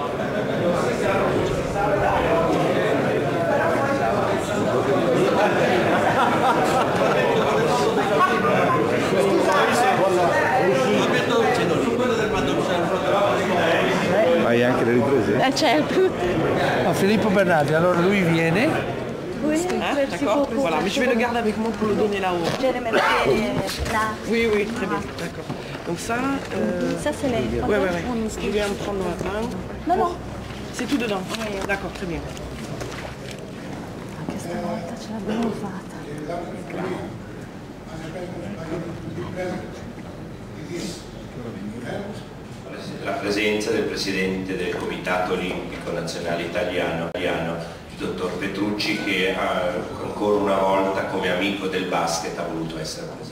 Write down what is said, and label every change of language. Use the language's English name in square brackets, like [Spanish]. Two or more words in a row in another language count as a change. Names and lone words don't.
[Italian] Hai anche le riprese? Certo. No, Filippo Bernardi, allora lui viene. [French] Oui, D'accord, voilà, mais je vais le garder avec moi pour le donner là-haut. Là. Oui, oui, très bien, d'accord. Donc ça, Ça, c'est les... ouais, je vais en prendre dans la main. Non, non. C'est tout dedans. D'accord, très bien. [Italian] Anche stavolta ce l'abbiamo fatta. La presenza del Presidente del Comitato Olimpico Nazionale Italiano, il dottor Petrucci, che ancora una volta come amico del basket ha voluto essere presente.